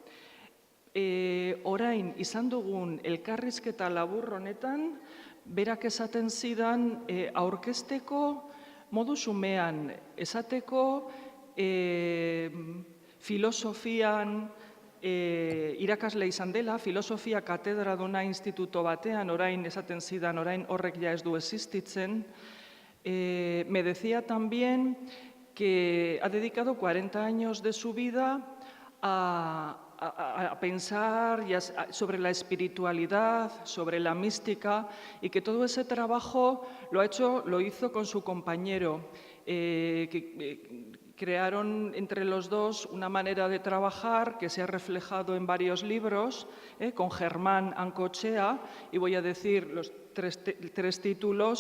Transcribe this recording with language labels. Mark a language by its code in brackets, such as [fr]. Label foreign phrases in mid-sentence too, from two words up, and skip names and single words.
[eu] Orain izan dugun elkarrizketa labur honetan, berak esaten zidan aurkezteko modu xumean, esateko filosofian irakasle izan dela, filosofia katedraduna instituto batean, orain esaten zidan, orain horrek ja ez du existitzen. [es] Me decía también que ha dedicado 40 años de su vida a pensar sobre la espiritualidad, sobre la mística, y que todo ese trabajo lo hizo con su compañero, crearon entre los dos una manera de trabajar que se ha reflejado en varios libros, con Germán Ancochea, y voy a decir los tres títulos.